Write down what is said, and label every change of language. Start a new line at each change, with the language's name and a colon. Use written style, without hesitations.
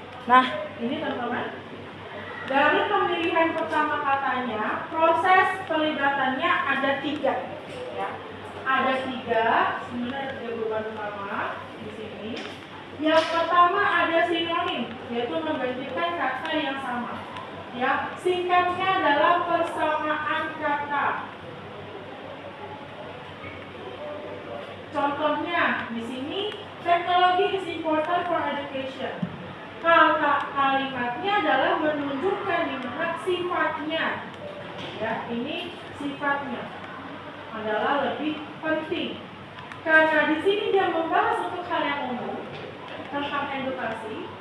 Indonesian: Nah, ini teman-teman, dari pemilihan pertama katanya, proses pelibatannya ada 3, ya. Ada 3, sebenarnya ada 3 beban utama di sini. Yang pertama ada sinonim, yaitu menggantikan kata yang sama. Ya, singkatnya adalah persamaan kata. Contohnya di sini,
English: technology is important for education.
Indonesian: Kalimatnya adalah menunjukkan di mana sifatnya. Ya, ini sifatnya adalah lebih penting. Karena di sini dia membahas untuk hal yang umum tentang edukasi.